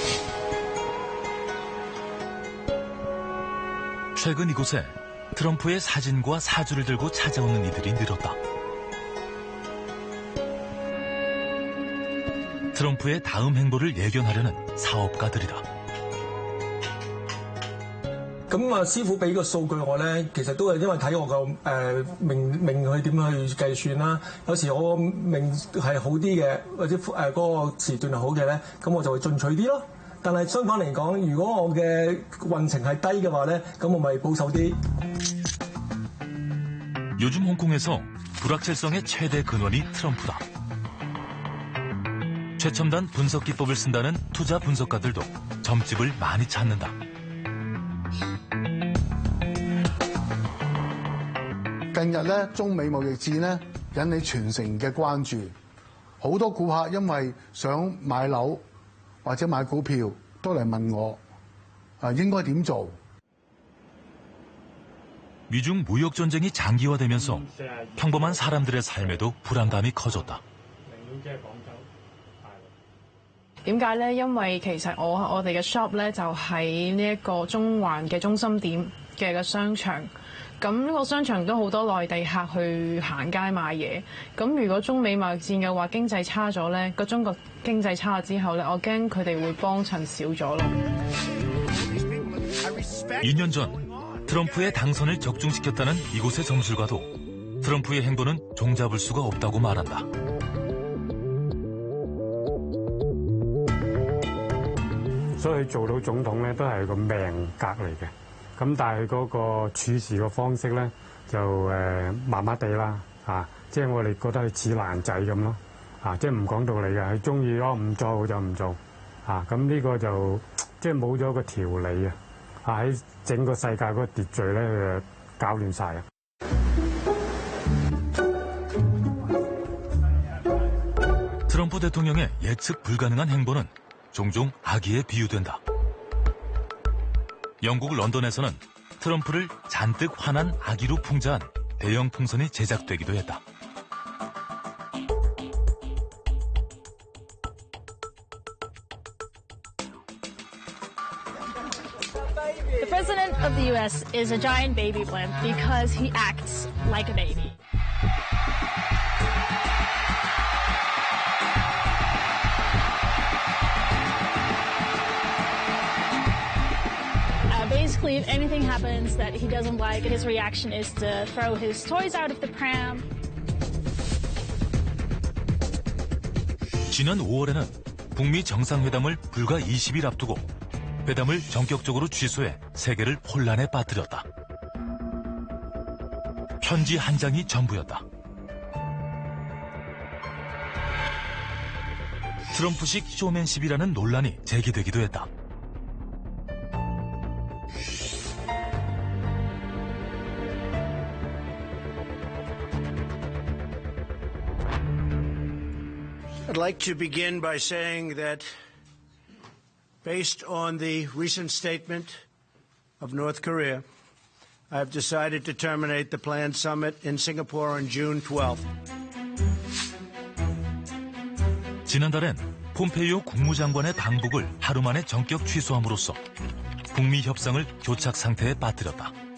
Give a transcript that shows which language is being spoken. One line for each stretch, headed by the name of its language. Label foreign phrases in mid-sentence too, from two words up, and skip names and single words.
Korean: 최근 이곳에 트럼프의 사진과 사주를 들고 찾아오는 이들이 늘었다. 트럼프의 다음 행보를 예견하려는 사업가들이다.
Cantonese: 咁師傅俾個數據我咧，其實都係因為睇我個命去點去計算啦。有時我命係好啲嘅，或者嗰個時段係好嘅咧，咁我就會進取啲咯。但係相反嚟講，如果我嘅運程係低嘅話咧，咁我咪保守啲。
Korean: 요즘 홍콩에서 불확실성의 최대 근원이 트럼프다. 최첨단 분석 기법을 쓴다는 투자 분석가들도 점집을 많이 찾는다.
Cantonese: 近日咧，中美貿易戰咧引起全城嘅關注，好多顧客因為想買樓或者買股票，都嚟問我應該點做。
Korean: 미중 무역 전쟁이 장기화되면서 평범한 사람들의 삶에도 불안감이 커졌다.
Cantonese: 點解咧？因為其實我哋嘅 shop 咧就喺呢一個中環嘅中心點嘅個商場。咁呢個商場都好多內地客去行街買嘢。咁如果中美貿易戰嘅話，經濟差咗咧，個中國經濟差咗之後咧，我驚佢哋會幫襯少咗咯。
Korean: 2년 전 트럼프의 당선을 적중시켰다는 이곳의 점술가도 트럼프의 행보는 종잡을 수가 없다고 말한다.
Cantonese: 所以做到總統咧都係個命格嚟嘅，咁但係嗰個處事嘅方式咧就麻麻地啦，即係我哋覺得佢似爛仔咁咯，即係唔講道理嘅，佢中意咯唔做就唔做，咁呢個就即係冇咗個條理啊，喺整個世界嗰個秩序咧佢就搞亂晒啊！
Korean: 트럼프 대통령의 예측 불가능한 행보는 종종 악의에 비유된다. 영국 런던에서는 트럼프를 잔뜩 화난 악의로 풍자한 대형 풍선이 제작되기도 했다.
English: The president of the U.S. is a giant baby blimp because he acts like a baby. Basically, if anything happens that he doesn't like, his reaction is to throw his toys out of the pram.
Korean: 지난 5월에는 북미 정상회담을 불과 20일 앞두고 회담을 전격적으로 취소해 세계를 혼란에 빠뜨렸다. 편지 한 장이 전부였다. 트럼프식 쇼맨십이라는 논란이 제기되기도 했다.
English: I'd like to begin by saying that based on the recent statement of North Korea, I've decided to terminate the planned summit in Singapore on June 12th.
Korean: 지난달엔 폼페이오 국무장관의 방북을 하루 만에 전격 취소함으로써 북미 협상을 교착 상태에 빠뜨렸다.